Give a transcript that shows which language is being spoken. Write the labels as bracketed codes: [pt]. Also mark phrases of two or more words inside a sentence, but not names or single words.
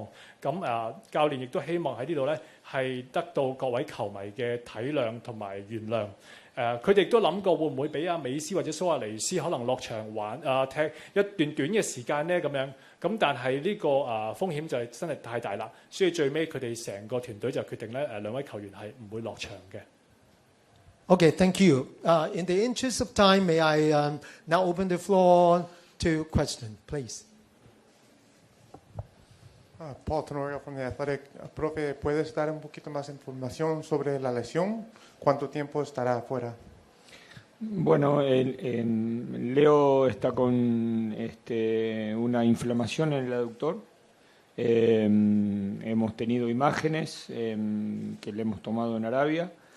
[yue] 咁教練亦都希望喺呢度咧係得到各位球迷嘅體諒同埋原諒。佢哋亦都諗過會唔會俾美斯或者蘇亞雷斯可能落場玩踢一段短嘅時間咧咁樣。咁但係呢個風險就係真係太大啦，所以最尾佢哋成個團隊就決定咧兩位球員係唔會落場嘅。 [en] Okay, thank you. In the interest of time, may I now open the floor to question, please. Paul Tenorio from The Athletic. [es] Profe, ¿puedes dar un poquito más información sobre la lesión? ¿Cuánto tiempo estará afuera? Bueno, Leo está con una inflamación en el aductor. Hemos tenido imágenes que le hemos tomado en Arabia.